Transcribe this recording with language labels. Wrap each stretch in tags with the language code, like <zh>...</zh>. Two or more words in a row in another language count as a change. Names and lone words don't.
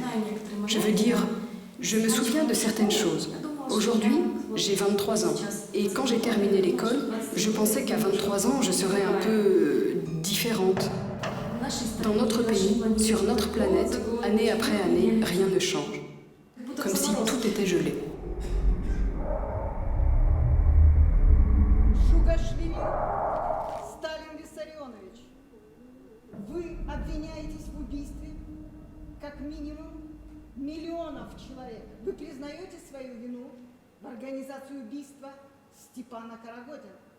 <fr>Je veux dire, je me souviens de certaines choses. Aujourd'hui, j'ai 23 ans. Et quand j'ai terminé l'école, je pensais qu'à 23 ans, je serais un peu différente. Dans notre pays, sur notre planète, année après année, rien ne change. Comme si tout était gelé.</fr> <ru>Шугашвили Сталин Виссарионович, вы обвиняетесь в убийстве как минимум миллионов человек. Вы признаете свою вину в организации убийства Степана Карагодина?</ru>